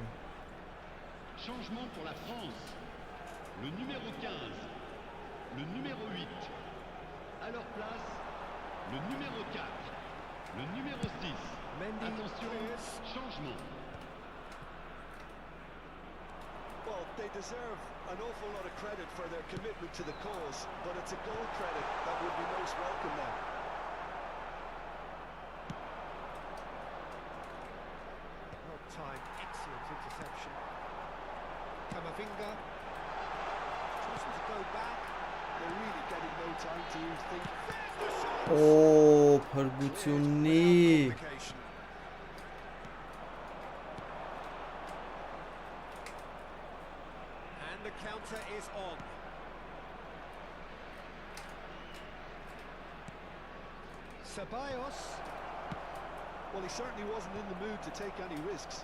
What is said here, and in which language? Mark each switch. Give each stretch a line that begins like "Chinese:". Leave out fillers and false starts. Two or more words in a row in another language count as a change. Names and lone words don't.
French: Changement pour la France. Le numéro 15, le numéro 8. À leur place, le numéro 4, le numéro 6.
English: Mendy
French: Attention,
English: clears.
French: changement.
English: Well, they deserve an awful lot of credit for their commitment to the cause, but it's a goal credit that would be most welcome now. Well timed, excellent interception. Camavinga. Choosing to go back. They're really getting no time to think. There's the shot!
Armenian: Օ, փրկություննի։
English: Complication. And the counter is on. Ceballos. Well, he certainly wasn't in the mood to take any risks.